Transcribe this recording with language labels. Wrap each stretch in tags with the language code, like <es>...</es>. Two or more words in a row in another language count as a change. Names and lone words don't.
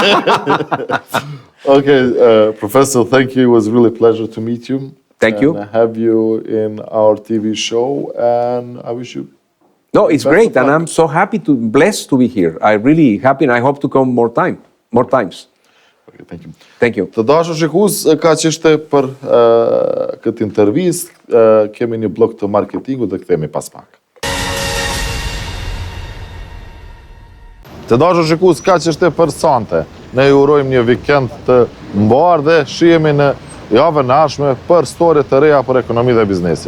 <en>Okay, Professor, thank you. It was really a pleasure to meet you. Thank you. And have you in our TV show, and I wish you. No, it's great, and I'm so blessed to be here. I'm really happy, and I hope to come more times. Okay, thank you. Thank you.</en> <sq>Të dashur shikues, ka që ishte për këtë intervistë, kemi një blok të marketingut dhe kthehemi pas pak. Të dashur shikues, ka që ishte për sonte. Ne ju urojmë një vikend të mbar dhe shihemi në javën e ardhshme për storie të reja për ekonominë dhe biznesin.</sq>